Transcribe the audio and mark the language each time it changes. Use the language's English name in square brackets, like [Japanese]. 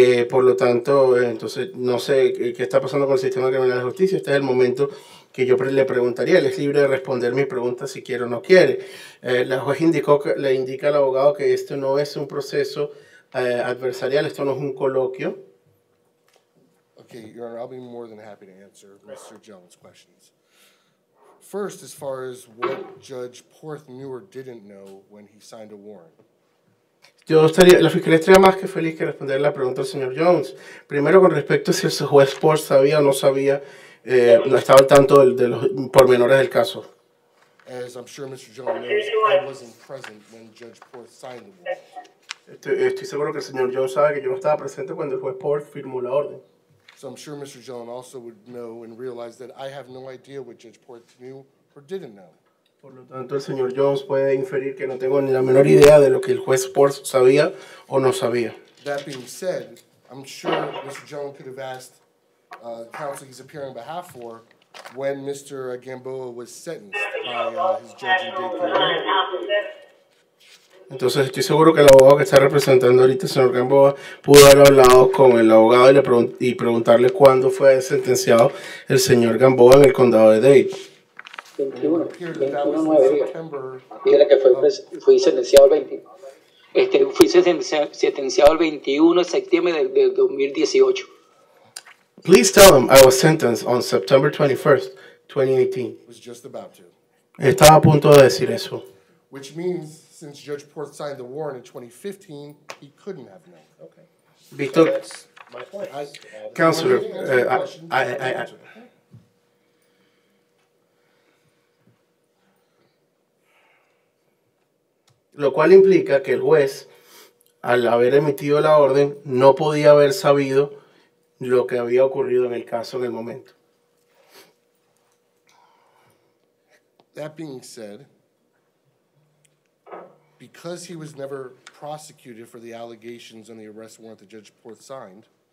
[Spanish] Por lo tanto, entonces, no sé qué está pasando con el sistema criminal de justicia. Este es el momento que yo le preguntaría. Él es libre de responder mi pregunta si quiere o no quiere. La juez le indica al abogado que esto no es un proceso adversarial, esto no es un coloquio. [English] Okay, Your Honor, I'll be more than happy to answer Mr. Jones' questions. First, as far as what Judge Porth knew or didn't know when he signed a warrant. [Spanish] La Fiscalía estaría más que feliz que responder la pregunta del señor Jones. Primero, con respecto a si el juez Porth sabía o no sabía, no estaba al tanto de los pormenores del caso. [English] As I'm sure Mr. Jones knows, I wasn't present when Judge Porth signed the warrant. [Spanish] Estoy seguro que el señor Jones sabe que yo no estaba presente cuando el juez Porth firmó la orden. [English] So I'm sure Mr. Jones also would know and realize that I have no idea what Judge Porth knew or didn't know. [Spanish] Por lo tanto, el señor Jones puede inferir que no tengo ni la menor idea de lo que el juez Porth sabía o no sabía. [English] That being said, I'm sure Mr. Jones could have asked counsel he's appearing on behalf for when Mr. Gamboa was sentenced by his judge in Dade County. [Spanish] Entonces estoy seguro que el abogado que está representando ahorita, el señor Gamboa, pudo haber hablado con el abogado y preguntarle cuándo fue sentenciado el señor Gamboa en el condado de Dade. 21/9 días. Dígale que fui sentenciado el 20. Fui sentenciado el 21 de septiembre del 2018. [English] Please tell him I was sentenced on September 21st, 2018. Was just about to. [Spanish] Estaba a punto de decir eso. [English] which means since Judge Porth signed the warrant in 2015, he couldn't have known. Okay. So Víctor, that's my point. Counselor, I [Spanish] lo cual implica que el juez, al haber emitido la orden, no podía haber sabido lo que había ocurrido en el caso en el momento. [English] That being said, because he was never prosecuted for the allegations on the arrest warrant that Judge Porth signed,